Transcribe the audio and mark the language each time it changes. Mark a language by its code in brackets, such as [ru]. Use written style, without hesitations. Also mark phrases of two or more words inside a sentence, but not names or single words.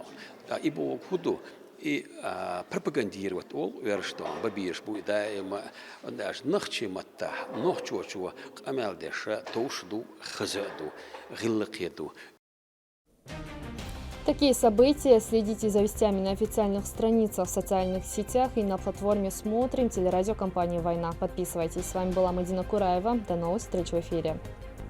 [ce] Ибо худу и пропагандировать ол верштон бабиеш бу даема наш нахчи матта нохчочо амалдеша тошду хазаду гиллакеду. [ru] Такие события следите за вестями на официальных страницах в социальных сетях и на платформе «Смотрим» телерадиокомпании «Война». Подписывайтесь. С вами была Мадина Кураева. До новых встреч в эфире.